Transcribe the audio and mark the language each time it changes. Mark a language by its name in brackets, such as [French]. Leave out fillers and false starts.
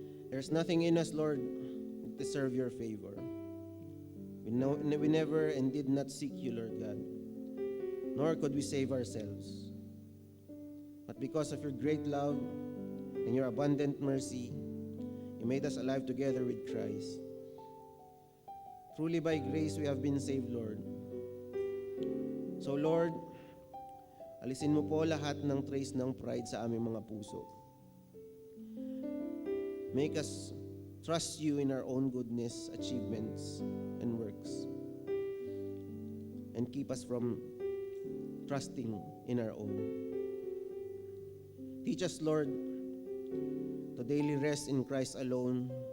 [English] There's nothing in us, Lord, to deserve your favor. We never and did not seek you, Lord God, nor could we save ourselves. But because of your great love and your abundant mercy, you made us alive together with Christ. Truly by grace we have been saved, Lord. [Filipino] So Lord, alisin mo po lahat ng trace ng pride sa aming mga puso. [English] Make us trust you in our own goodness, achievements, and works. And keep us from trusting in our own. Teach us, Lord, to daily rest in Christ alone.